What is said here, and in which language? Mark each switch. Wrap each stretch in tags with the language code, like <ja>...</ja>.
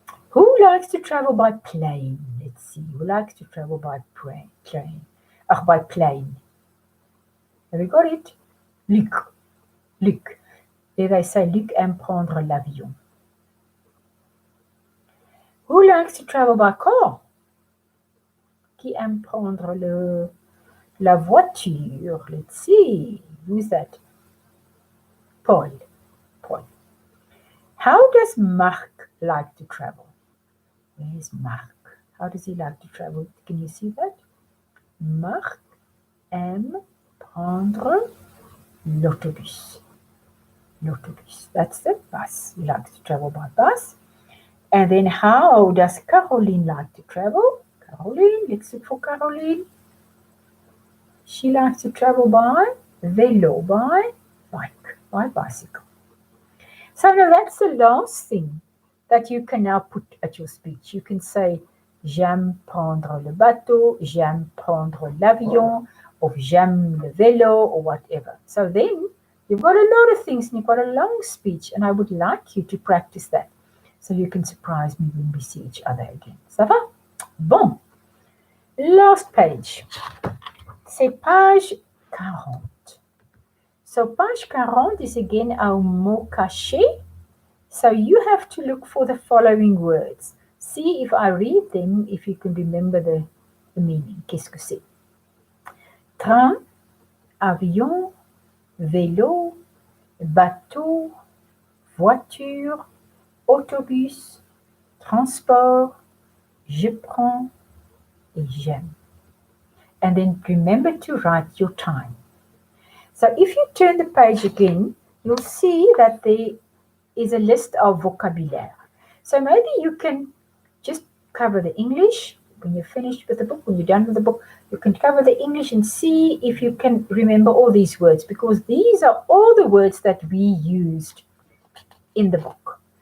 <en>Who likes to travel by plane? Let's see. Who likes to travel by train? By plane. Have we got it? Luc. Luc. There they say</en> <fr>Luc aime prendre l'avion.</fr> <en>Who likes to travel by car?</en> <fr>Qui aime prendre la voiture?</fr> <en>Let's see. Who's that? Paul. Paul. How does Marc like to travel? Where's Marc? How does he like to travel? Can you see that?</en> <fr>Marc aime prendre l'autobus. L'autobus.</fr> <en>That's the bus. He likes to travel by bus. And then how does Caroline like to travel? Caroline, let's look for Caroline. She likes to travel by vélo, by bike, by bicycle. So now that's the last thing that you can now put at your speech. You can say,</en> <fr>j'aime prendre le bateau, j'aime prendre l'avion, or j'aime le vélo,</fr> <en>or whatever. So then you've got a lot of things and you've got a long speech, and I would like you to practice that so you can surprise me when we see each other again.</en> <fr>Ça va? Bon.</fr> <en>Last page.</en> <fr>C'est page 40.</fr> <en>So page 40 is again our mot caché. So you have to look for the following words. See if I read them, if you can remember the meaning.</en> <fr>Qu'est-ce que c'est? Train, avion, vélo, bateau, voiture, autobus, transport, je prends, et j'aime.</fr> <en>And then remember to write your time. So if you turn the page again, you'll see that there is a list of vocabulary. So maybe you can just cover the English when you're finished with the book, when you're done with the book, you can cover the English and see if you can remember all these words, because these are all the words that we used in the book.</en>